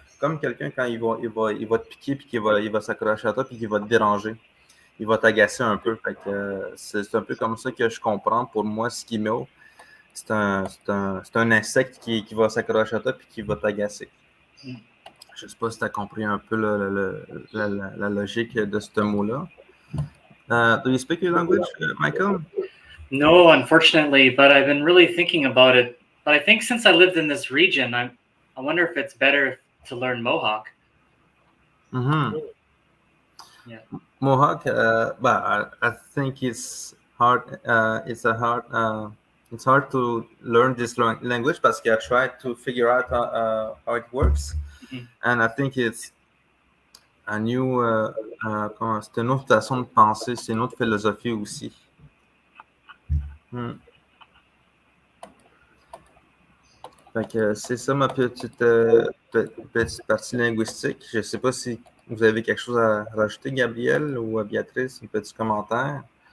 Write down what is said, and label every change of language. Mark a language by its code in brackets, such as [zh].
[fr] Comme quelqu'un quand il va te piquer puis il va s'accrocher à toi puis qu'il va te déranger. Il va t'agacer un peu. Fait que c'est un peu comme ça que je comprends. Pour moi, Sigimeo, c'est un insecte qui va s'accrocher à toi puis qui va t'agacer. Je ne sais pas si tu as compris un peu la logique de ce mot-là. [en] Do you speak your language, Michael? No, unfortunately, but I've been really thinking about it. But I think since I lived in this region, I wonder if it's better to learn Mohawk. Mm-hmm. Yeah. Mohawk, I think it's hard. It's hard to learn this language parce I tried to figure out how it works, and I think it's a new. [fr] C'est une autre façon de penser, c'est une autre philosophie aussi. Fait que c'est ça ma petite partie linguistique. Je ne sais pas si vous avez quelque chose à rajouter, Gabriel ou Béatrice, un petit commentaire.